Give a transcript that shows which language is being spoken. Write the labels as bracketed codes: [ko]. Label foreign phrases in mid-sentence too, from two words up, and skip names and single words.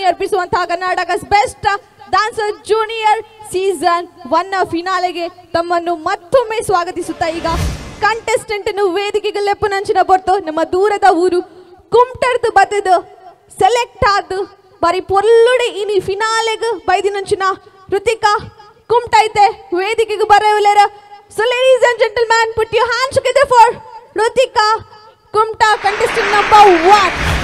[kn] ಅರ್ಪಿಸುವಂತಹ ಕರ್ನಾಟಕ ಬೆಸ್ಟ್ ಡಾನ್ಸರ್ ಜೂನಿಯರ್ ಸೀಸನ್ 1 ಫಿನಾಲೆಗೆ ತಮ್ಮನ್ನು ಮತ್ತೊಮ್ಮೆ ಸ್ವಾಗತಿಸುತ್ತಾ ಈಗ ಕಂಟೆಸ್ಟೆಂಟ್ ವೇದಿಕೆಗೆ ಲೆಪ್ಪುನಂಚಿನ [tcy] ಬರ್ತು ನಮ್ಮ ದೂರದ ಊರು ಕುಮಟರ್ದು ಬತ್ತದು ಸೆಲೆಕ್ಟ್ ಆದ ಬಾರಿ ಪೊಲ್ಲುಡೆ ಇನಿ ಫಿನಾಲೆಗೆ ಬೈದಿನಂಚಿನ ಋತಿಕಾ ಕುಮಟೈತೆ ವೇದಿಕೆಗೆ ಬರವಲೇರ. [en] So ladies and gentlemen, put your hands together for Rutika Kumta, contestant number 1.